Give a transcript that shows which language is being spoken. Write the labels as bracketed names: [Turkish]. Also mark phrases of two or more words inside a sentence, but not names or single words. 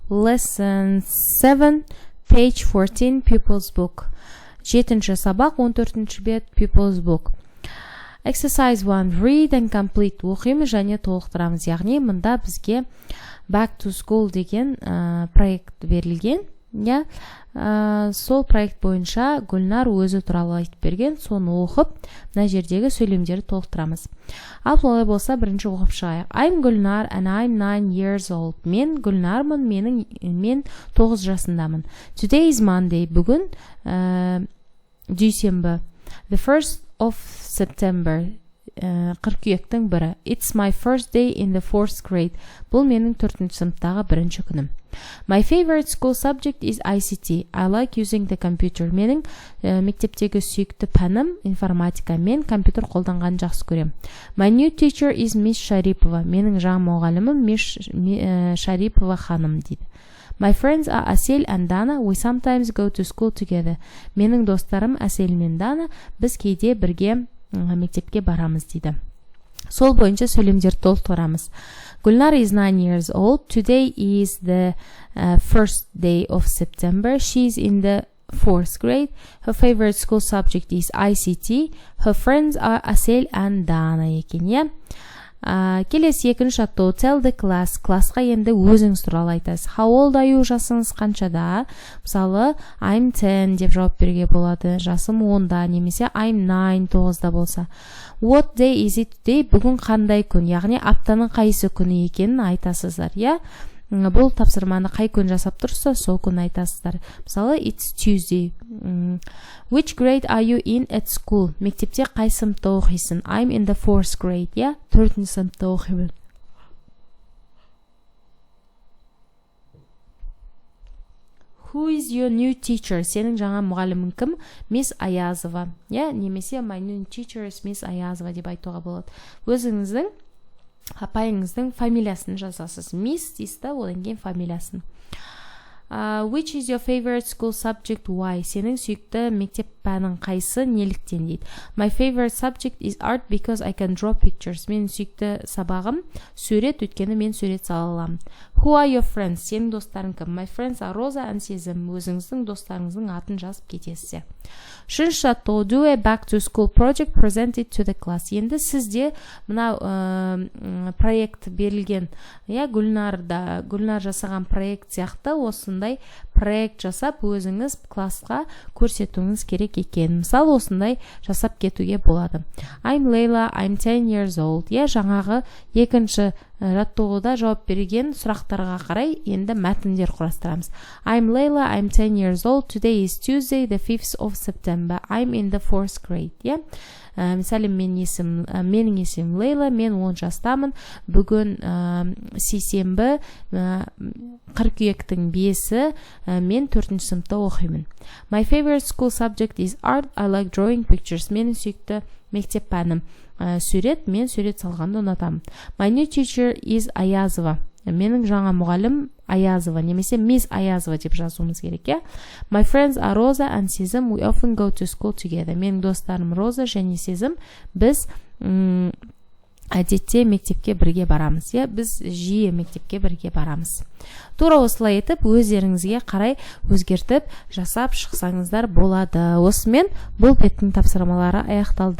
[English] lesson 7 page 14 pupils book. [Kazakh] 7-ші сабақ 14-ші бет [English] pupils book. Exercise 1 read and complete. [Kazakh] Оқимыз және толықтырамыз. Яғни мында бізге [English] back to school [Kazakh] деген проект берілген. Сол проект бойынша Гүлнар өзі туралы айтып берген, соны оқып, мына жердегі сөйлемдерді толықтырамыз. Ал солай болса, бірінші оқып шығайық. [English] I'm Гүлнар and I'm 9 years old. [Kazakh] Мен Гүлнармын, мен 9 жасындамын. [English] Today is Monday. [Kazakh] Бүгін дүйсенбі. [English] The 1st of September. [Kazakh] Қыркүйектің 1-і. [English] It's my first day in the 4th grade. [Kazakh] Бұл менің 4-ші сыныптағы бірінші күнім. [English] My favorite school subject is ICT. I like using the computer. [Kazakh] Менің мектептегі сүйікті пәнім информатика. Мен компьютер қолданғанды жақсы көрем. [English] My new teacher is Miss Sharipova. [Kazakh] Менің жаңа мұғалімім Miss Sharipova ханым дейді. [English] My friends are Asel and Dana. We sometimes go to school together. [Kazakh] Менің достарым Asel мен Dana. Біз кейде бірге мектепке барамыз дейді. Сол бойынша сөйлемдерді толықтырамыз. [English] Gulnar is 9 years old. Today is the first day of September. She's in the 4th grade. Her favorite school subject is ICT. Her friends are Asel and Dana екен. [Kazakh] Келесі екінші аттау [English] tell the class. [Kazakh] Классқа енді өзіңіз туралы айтасыз. [English] How old are you? [Kazakh] Жасыңыз қаншада? Мысалы, [English] I'm 10 [Kazakh] деп жауап беруге болады. Жасым 10-да, немесе [English] I'm 9, [Kazakh] 9-да болса. [English] What day is it today? [Kazakh] Бүгін қандай күн? Яғни аптаның қайсы күні екенін айтасыздар. Бұл тапсырманы қай күн жасап тұрса, сол күн айтасыздар. Мысалы, [English] it's Tuesday. Which grade are you in at school? [Kazakh] Мектепте қай сыныпта оқисың? [English] I'm in the 4th grade. [Kazakh] 4-ші сыныпта оқимын. [English] Who is your new teacher? [Kazakh] Сенің жаңа мұғалімің кім? [English] Miss Аязова. Немесе my new teacher is Miss Аязова [Kazakh] деп айтуға болады. Өзіңіздің апайыңыздың фамилиясын жазасыз. Miss дейсіз, одан кейін фамилиясын. [English] Which is your favorite school subject? Why? [Kazakh] Сенің сүйікті мектеп пәнің қайсы? Неліктен дейді. [English] My favorite subject is art because I can draw pictures. [Kazakh] Менің сүйікті сабағым сурет, өйткені мен сурет сала аламын. [English] Who are your friends? [Kazakh] Сенің достарың кім? [English] My friends are Rosa and Сезім. [Kazakh] Өзіңіздің достарыңыздың атын жазып кетесіз. Үшінші аттау [English] do a back to school project presented to the class. [Kazakh] Енді сізде мына проект берілген. Гүлнар жасаған проект сияқты осындай проект жасап өзіңіз классқа көрсетуіңіз керек екен. Мысалы, осындай жасап кетуге болады. [English] I'm Layla, I'm 10 years old. [Kazakh] Жаңағы екінші жаттығуда жауап берген сұрақтарға қарай енді мәтіндер құрастырамыз. [English] I'm Layla, I'm 10 years old. Today is Tuesday, the 5th of September. I'm in the 4th grade. [Kazakh] Мысалы, менің есімім Лейла, мен 10 жастамын. Бүгін сейсенбі, қыркүйектің 5-і, мен 4-ші сыныпта оқимын. [English] My favorite school subject is art. I like drawing pictures. [Kazakh] Менің сүйікті мектеп пәнім сурет, мен сурет салғанды ұнатамын. [English] My new teacher is Аязова. [Kazakh] Менің жаңа мұғалім Аязова, немесе Miss Аязова деп жазуымыз керек. [English] My friends are Rosa and Сезім. We often go to school together. [Kazakh] Менің достарым Роза және Сезім. Біз әдетте мектепке бірге барамыз. Біз жиі мектепке бірге барамыз. Тура осылай етіп, өздеріңізге қарай өзгертіп, жасап шықсаңыздар болады. Осымен бұл беттің тапсырмалары аяқталды.